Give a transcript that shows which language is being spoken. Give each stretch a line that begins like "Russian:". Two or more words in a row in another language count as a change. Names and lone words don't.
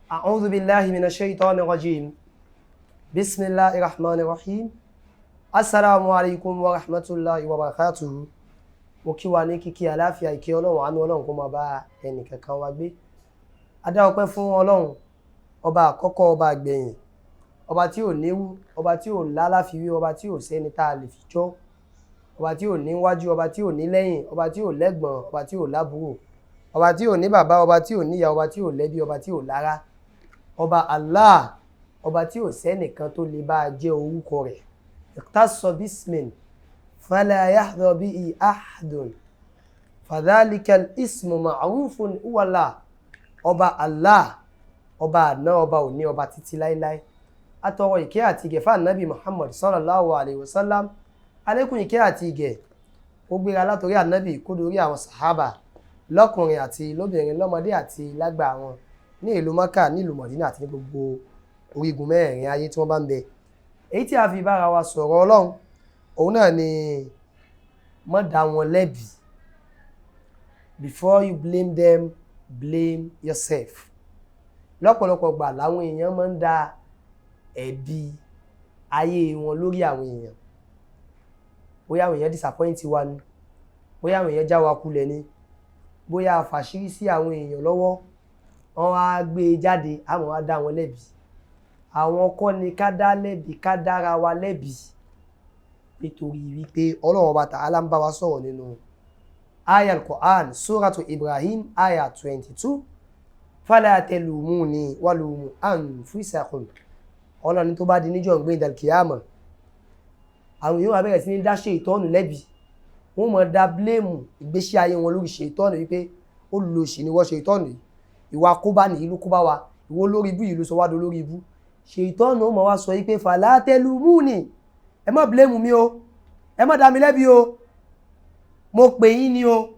Arabic: أعوذ بالله من الشيطان الرجيم بسم الله الرحمن الرحيم السلام عليكم ورحمة الله وبركاته.
Yoruba: Mo kí wa ní kíkí àlàáfíà ìkẹ́ Ọlọ́run àánú Ọlọ́run kó máa bá ẹnì kankan wa gbé. A dá ọpẹ́ fún Ọlọ́run, ọba àkọ́kọ́, ọba àgbẹ̀yìn, ọba tí ò níwú, ọba tí ò láláfiwé, ọba tí ò sẹ́ni tá a lè fi jọ́, ọba tí ò ní wájú, ọba tí ò ní lẹ́yìn, ọba tí ò lẹ́gbọ̀n, ọba tí ò lábúrò, ọba tí ò ní bàbá, ọba tí ò níyà, ọba tí ò lẹ́bí, ọba tí ò lára, ọba Allah, ọba tí ò sẹ́nìkan tó lè bá jẹ́ orúkọ rẹ̀.
Arabic: اختص باسم فلا يحظى به أحد فذلك الاسم معروف هو الله.
Yoruba: Ọba Allah, ọba àná, ọba òní, ọba títí láíláí. Atọrọ ìkẹ́ àti ìgẹ̀ fún Ànábì Muhammad
Arabic: صلى الله عليه وسلم.
Yoruba: Alékún ìkẹ́ àti ìgẹ̀ ó gbéra látorí Ànábì kó dórí àwọn sàhábà lọ́kùnrin àti lóbìnrin, lọ́mọdé àti lágbà wọn, ní ìlú Mákà, ní ìlú Mọ̀dínà àti ní gbogbo orígun mẹ́rẹ̀ẹ̀rin ayé tí wọ́n bá ń bẹ. Èyí tí a fi bára wa sọ̀rọ̀ Ọlọ́run, òun náà ni má dá wọn lẹ́bi.
English: Before you blame them, blame yourself.
Yoruba: Lọ́pọ̀lọpọ̀ gbà láwọn èèyàn máa ń dá ẹ̀bi ayé wọn lórí àwọn èèyàn. Bóyá àwọn èèyàn disappoint wa ni, bóyá àwọn èèyàn já wa kulẹ̀ ni, bóyá a fàṣírí sí àwọn èèyàn lọ́wọ́, wọ́n á gbé e jáde, àwọn á dá wọn lẹ́bi. Àwọn kọ́ ni ká dá lẹ́bi, ká dára wa lẹ́bi. Nítorí wípé Ọlọ́run Ọba Ta'ala ń bá wa sọ̀rọ̀ nínú aya al-Qur'an, suratu Ibrahim, aya 22.
Arabic: فلا تلوموني ولوموا أنفسكم.
Yoruba: Ọlọ́run tó bá di níjọ́ ìgbéǹde al-Qiyamah, àwọn èèyàn wá bẹ̀rẹ̀ sí ní dá Ṣẹ̀tánù lẹ́bi. Wọ́n mọ̀ dá blame ìgbésí ayé wọn lórí Ṣẹ̀tánù wípé ó lò ṣì ní wọ́n Ṣẹ̀tánù yìí. Ìwà kóbá ní ìlú kóbá wa, ìwọ lórí ibú ìlú sọ wá do lórí ibú. Ṣẹ̀tánù ó mọ̀ wá sọ wípé
Arabic: فلا تلوموني,
Yoruba: ẹ má blame mi o, ẹ má dá mi lẹ́bi o, mo pè yín ni o.